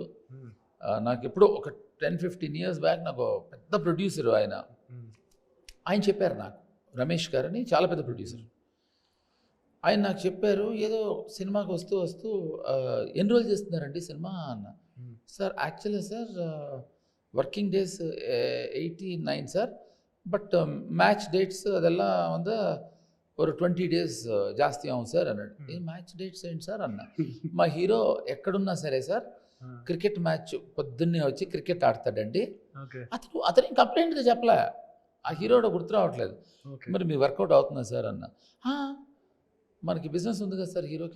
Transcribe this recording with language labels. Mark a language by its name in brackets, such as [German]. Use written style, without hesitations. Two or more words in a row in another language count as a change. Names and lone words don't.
[Telugu] నాకు ఎప్పుడో ఒక 10-15 [English] years back [Telugu] నాకు పెద్ద ప్రొడ్యూసర్ ఆయన చెప్పారు నాకు, రమేష్ గారని చాలా పెద్ద ప్రొడ్యూసర్. ఆయన నాకు చెప్పారు, ఏదో సినిమాకి వస్తూ ఎన్ని రోజులు చేస్తున్నారండి సినిమా అన్న. సార్ యాక్చువల్లీ సార్ [English] working days [Telugu] 89 ಸರ್, [English] but match dates [Kannada] ಅದೆಲ್ಲ ಒಂದು [Telugu] ఒక 20 days జాస్తి అవును సార్ అన్నాడు. ఏ [English] match dates [Telugu] ఏంటి సార్ అన్న. మా హీరో ఎక్కడున్నా సరే సార్ [English] cricket match [Telugu] పొద్దున్నే వచ్చి క్రికెట్ ఆడతాడండి. అతని కంప్లైంట్గా చెప్పలే, ఆ హీరోడు గుర్తు రావట్లేదు. మరి మీ వర్కౌట్ అవుతుందా సార్ అన్న. మనకి బిజినెస్ ఉంది కదా సార్ హీరోకి.